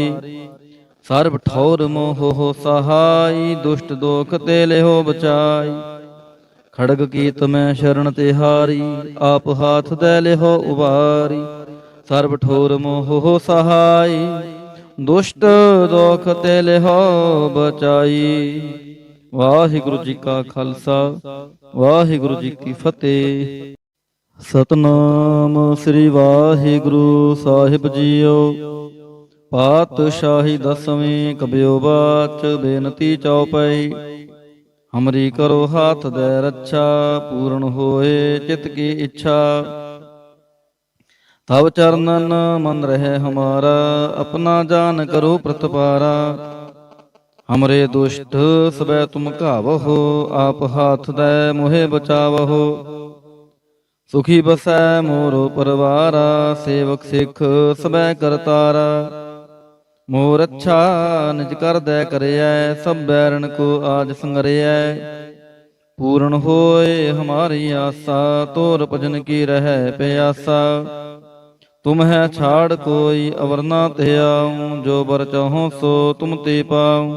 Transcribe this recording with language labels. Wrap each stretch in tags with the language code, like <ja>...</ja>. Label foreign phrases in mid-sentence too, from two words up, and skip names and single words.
<pa>ਸਰਵ ਠੌਰ ਮੋਹ ਹੋ ਸਹਾਇ, ਦੁਸ਼ਟ ਦੋਖ ਤੇ ਲੇਹੋ ਬਚਾਈ। ਖੜਗ ਕੀਤ ਮੈਂ ਸ਼ਰਣ ਤਿਹਾਰੀ, ਆਪ ਹਾਥ ਦੇ ਲੇਹੋ ਉਬਾਰੀ। ਸਰਵ ਠੋਰ ਮੋਹ ਹੋ ਸਹਾਇ, ਦੁਸ਼ਟ ਦੋਖ ਤੇ ਲੇਹੋ ਬਚਾਈ। ਵਾਹਿਗੁਰੂ ਜੀ ਕਾ ਖਾਲਸਾ, ਵਾਹਿਗੁਰੂ ਜੀ ਕੀ ਫਤਿਹ। ਸਤਨਾਮ ਸ੍ਰੀ ਵਾਹਿਗੁਰੂ ਸਾਹਿਬ ਜੀਓ। ਪਾਤਸ਼ਾਹੀ ਦਸਵੀਂ ਕਬਿਓ ਬਾਚ, ਬੇਨਤੀ ਚਉਪਈ। ਹਮਰੀ ਕਰੋ ਹਾਥ ਦੇ ਰੱਛਾ, ਪੂਰਨ ਹੋਏ ਚਿਤ ਕੀ ਇੱਛਾ। ਤਬ ਚਰਨਨ ਮਨ ਰਹਿ ਹਮਾਰਾ, ਆਪਣਾ ਜਾਨ ਕਰੋ ਪ੍ਰਤਪਾਰਾ। ਹਮਰੇ ਦੁਸ਼ਟ ਸਭੈ ਤੁਮ ਘਾਵਹੋ, ਆਪ ਹਾਥ ਦੇ ਮੋਹੇ ਬਚਾਵਹੋ। ਸੁਖੀ ਬਸੈ ਮੋਰੋ ਪਰਵਾਰਾ, ਸੇਵਕ ਸਿਖ ਸਭੈ ਕਰਤਾਰਾ। ਮੋਰ ਅੱਛਾ ਨਿਜ ਕਰ ਦੇ ਕਰਿਯੈ, ਸਭ ਬੈਰਨ ਕੋ ਆਜ ਸੰਗਰਿਯੈ। ਪੂਰਣ ਹੋਏ ਹਮਾਰੀ ਆਸਾ, ਤੋਰ ਭਜਨ ਕੀ ਰਹ ਪਿਆਸਾ। ਤੁਮ ਹੈ ਛਾੜ ਕੋਈ ਅਵਰ ਨਾ ਤੇ ਆਊਂ, ਜੋ ਬਰ ਚਾਹੋ ਸੋ ਤੁਮ ਤੇ ਪਾਊਂ।</pa>